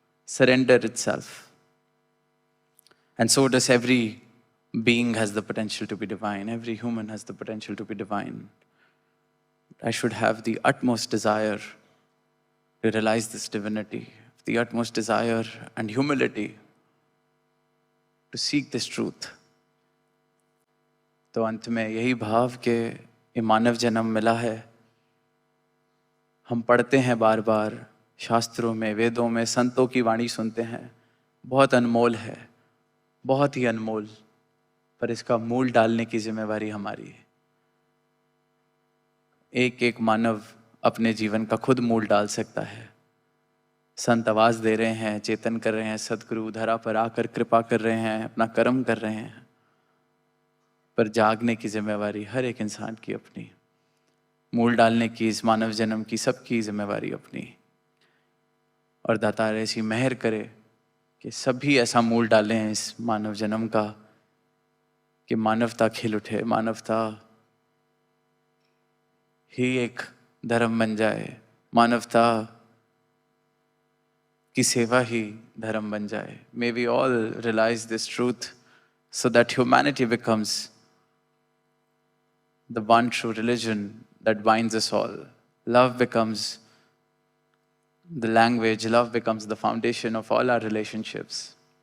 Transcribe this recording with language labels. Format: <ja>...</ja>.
<en>Surrender itself. And so does every being has the potential to be divine. Every human has the potential to be divine. I should have the utmost desire to realize this divinity, the utmost desire and humility to seek this truth.</en> <hi>तो अंत में यही भाव के ये मानव जन्म मिला है। हम पढ़ते हैं बार बार शास्त्रों में, वेदों में, संतों की वाणी सुनते हैं, बहुत अनमोल है, बहुत ही अनमोल, पर इसका मूल डालने की जिम्मेवारी हमारी है। एक एक मानव अपने जीवन का खुद मूल डाल सकता है। संत आवाज दे रहे हैं, चेतन कर रहे हैं, सदगुरु धरा पर आकर कृपा कर रहे हैं, अपना कर्म कर रहे हैं, पर जागने की जिम्मेवारी हर एक इंसान की अपनी, मूल डालने की इस मानव जन्म की सबकी जिम्मेवारी अपनी। और दातार ऐसी मेहर करे कि सभी ऐसा मूल डालें इस मानव जन्म का कि मानवता खिल उठे, मानवता ही एक धर्म बन जाए, मानवता की सेवा ही धर्म बन जाए।</hi> <en>May we all realize this truth so that humanity becomes the one true religion that binds us all. Love becomes the language, love becomes the foundation of all our relationships.</en>